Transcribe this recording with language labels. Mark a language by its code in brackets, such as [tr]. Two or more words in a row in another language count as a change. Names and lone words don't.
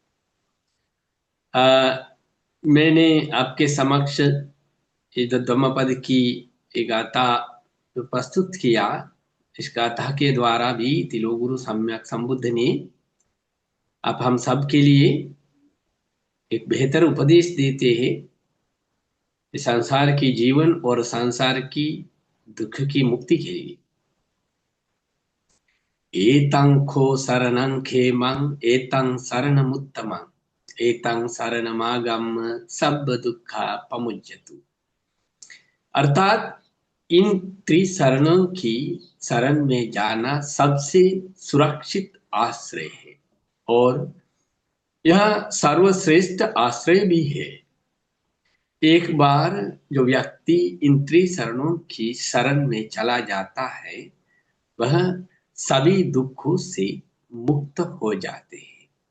[hi] मैंने आपके समक्ष ये जो धम्मपद की एक गाथा जो प्रस्तुत किया, इस गाथा के द्वारा भी तिलोगुरु सम्यक संबुद्ध ने आप हम सब के लिए एक बेहतर उपदेश देते हैं। इस संसार की जीवन और संसार की दुख की मुक्ति के लिए [pi] एतं खो शरणं खेमं एतं शरणमुत्तमं एतं शरणमागम्य सब दुखा पमुज्यतु। [hi] अर्थात इन त्रिशरणों की शरण में जाना सबसे सुरक्षित आश्रय है और यह सर्वश्रेष्ठ आश्रय भी है। एक बार जो व्यक्ति इन त्रिशरणों की शरण में चला जाता है, वह सभी दुखों से मुक्त हो जाते हैं।